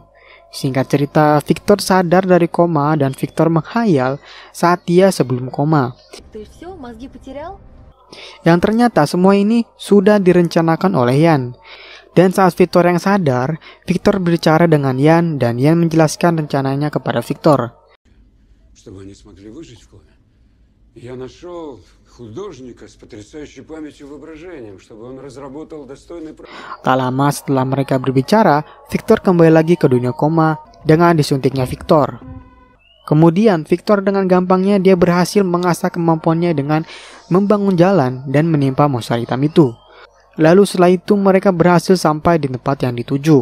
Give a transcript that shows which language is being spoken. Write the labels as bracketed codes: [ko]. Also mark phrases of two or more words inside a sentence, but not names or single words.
[id] Singkat cerita, Victor sadar dari koma dan Victor menghayal saat dia sebelum koma. Yang ternyata semua ini sudah direncanakan oleh Ian. Dan saat Victor yang sadar, Victor berbicara dengan Ian dan Ian menjelaskan rencananya kepada Victor. [ru] Я нашел художника с потрясающей памятью и воображением, чтобы он разработал достойный проект. [id] Tak lama setelah mereka berbicara, Victor kembali lagi ke dunia koma dengan disuntiknya Victor. Kemudian Victor dengan gampangnya dia berhasil mengasah kemampuannya dengan membangun jalan dan menimpa monster hitam itu. Lalu setelah itu mereka berhasil sampai di tempat yang dituju.